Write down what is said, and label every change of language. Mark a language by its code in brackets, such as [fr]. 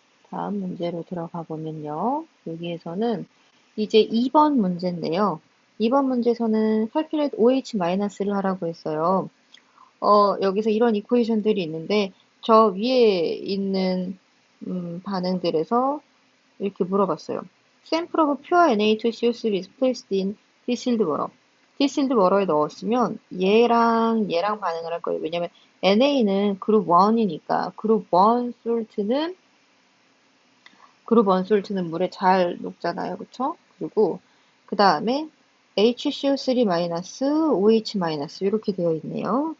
[ko] 다음 문제로 들어가 보면요. 여기에서는 이제 2번 문제인데요. 2번 문제에서는 calculate OH-를 하라고 했어요. 여기서 이런 이퀘이션들이 있는데 저 위에 있는 반응들에서 이렇게 물어봤어요. [en] Sample of pure Na2CO3 is placed in distilled water. [ko] distilled water에 넣었으면 얘랑 반응을 할 거예요. 왜냐면 NA는 그룹 1이니까 그룹 1 솔트는 물에 잘 녹잖아요. 그쵸? 그리고 그 다음에 HCO3- OH- 이렇게 되어 있네요.